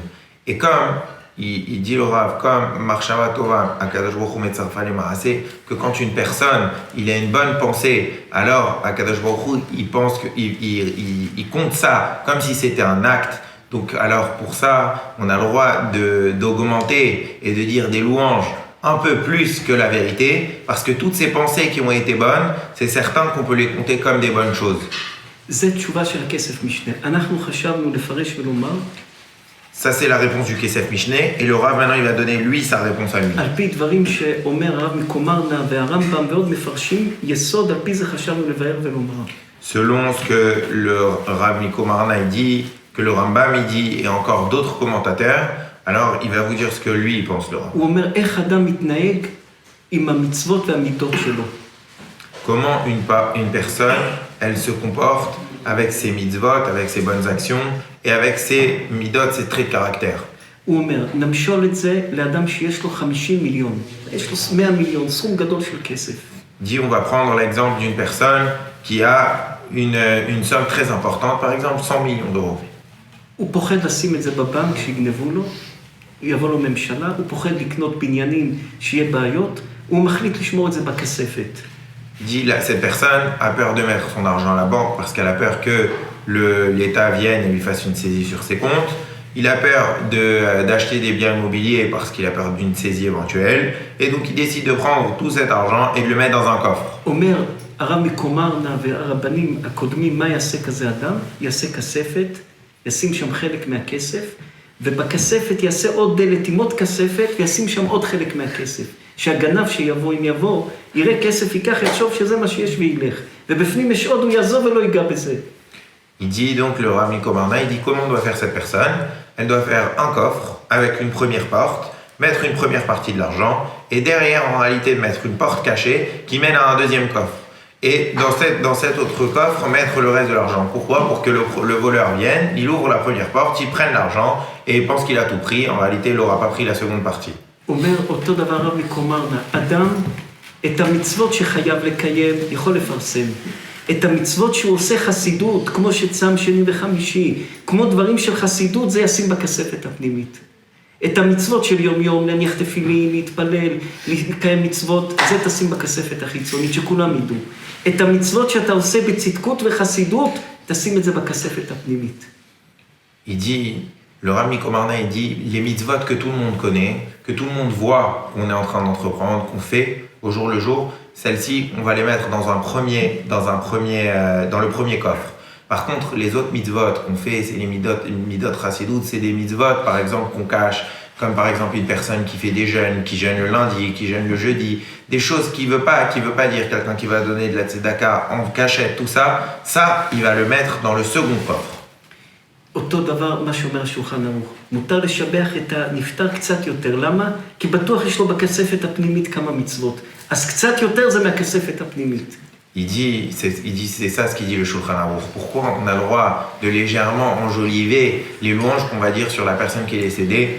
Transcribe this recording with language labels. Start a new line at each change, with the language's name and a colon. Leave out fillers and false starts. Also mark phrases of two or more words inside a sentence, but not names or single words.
French: Et comme il dit le Rav, comme
Hebrew: מחשבה טובה, הקדוש ברוך הוא מצרפה למעשה,
French: que quand une personne, il a une bonne pensée, alors
Hebrew: הקדוש ברוך הוא,
French: il pense il compte ça comme si c'était un acte. Donc alors pour ça, on a le droit d'augmenter et de dire des louanges un peu plus que la vérité, parce que toutes ces pensées qui ont été bonnes, c'est certain qu'on peut les compter comme des bonnes choses.
Hebrew: זה תשובה של הכסף משנה. אנחנו חשבנו לפרש ולומר
French: Ça, c'est la réponse du Kesef Mishneh. Et le Rav, maintenant, il va donner, lui, sa réponse à lui.
Hebrew: על פי דברים שאומר הרב מקומרנה והרמב"ם ועוד מפרשים, יסוד על פי זה חשבנו לבאר ולומר.
French: Selon ce que le Rav Miko Marna il dit, que le Rambam il dit, et encore d'autres commentateurs, alors il va vous dire ce que lui il pense, le Rav.
Hebrew: הוא אומר איך אדם מתנהג עם המצוות והמידות שלו.
French: Comment une personne, elle se comporte avec ses mitzvot, avec ses bonnes actions, et avec ses midot, ses traits de caractère.
Hebrew: הוא אומר, נמשול את זה לאדם שיש לו 50 מיליון. יש לו 100 מיליון, סכום גדול של כסף.
French: Dit, on va prendre l'exemple d'une personne qui a une somme très importante, par exemple 100 millions d'euros.
Hebrew: הוא פוחד לשים את זה בבנק שיגנבו לו, יבוא לו ממשלה, הוא פוחד לקנות בניינים שיהיה בעיות, הוא מחליט לשמור את זה בכספת.
French: Dit, cette personne a peur de mettre son argent à la banque parce qu'elle a peur que l'État vienne et lui fasse une saisie sur ses comptes. Il a peur d'acheter des biens immobiliers parce qu'il a peur d'une saisie éventuelle. Et donc il décide de prendre tout cet argent et de le mettre dans un coffre.
Hebrew: אומר, הרב מקומרנה והרבנים הקודמים, מה יעשה כזה אדם? יעשה כספת, ישים שם חלק מהכסף, ובכספת יעשה עוד דלת עם עוד כספת, וישים שם עוד חלק מהכסף. שהגנב שיבוא, אם יבוא, יראה כסף, ייקח, יחשוב שזה מה שיש וילך. ובפנים יש עוד, הוא יעזוב ולא ייגע בזה.
French: Il dit donc, le Rav Miko Marna, il dit comment doit faire cette personne. Elle doit faire un coffre avec une première porte, mettre une première partie de l'argent, et derrière, en réalité, mettre une porte cachée qui mène à un deuxième coffre. Et dans cet autre coffre, mettre le reste de l'argent. Pourquoi? Pour que le voleur vienne, il ouvre la première porte, il prenne l'argent, et il pense qu'il a tout pris. En réalité, il n'aura pas pris la seconde partie.
Hebrew: אומר אותו דבר הרב מקומרנה, אדם את המצוות שחייב לקיים יכול לפרסם. את המצוות שהוא עושה חסידות, כמו שצם שני וחמישי, כמו דברים של חסידות, זה ישים בכספת הפנימית. את המצוות של יום יום, להניח תפילין, להתפלל, לקיים מצוות, זה תשים בכספת החיצונית, שכולם ידעו. את המצוות שאתה עושה בצדקות וחסידות, תשים את זה בכספת הפנימית.
French: Il dit, le Rav Miko Marna, il dit, les mitzvot que tout le monde connaît, que tout le monde voit qu'on est en train d'entreprendre, qu'on fait au jour le jour, celles-ci, on va les mettre dans le premier coffre. Par contre, les autres mitzvot qu'on fait, c'est les
Hebrew: מידות חסידות,
French: c'est des mitzvot, par exemple, qu'on cache, comme par exemple une personne qui fait des jeûnes, qui jeûne le lundi, qui jeûne le jeudi, des choses qui veut pas dire, quelqu'un qui va donner de la tzedaka en cachette, tout ça, il va le mettre dans le second coffre.
Hebrew: אותו דבר מה שאומר השולחן ערוך. מותר לשבח את הנפטר קצת יותר. למה? כי בטוח יש לו בכספת הפנימית כמה מצוות. אז קצת יותר זה מהכספת הפנימית.
French: Il dit, c'est ça ce qu'il dit le Shulchan Aruch. Pourquoi on a le droit de légèrement enjoliver les louanges qu'on va dire sur la personne qui est décédée?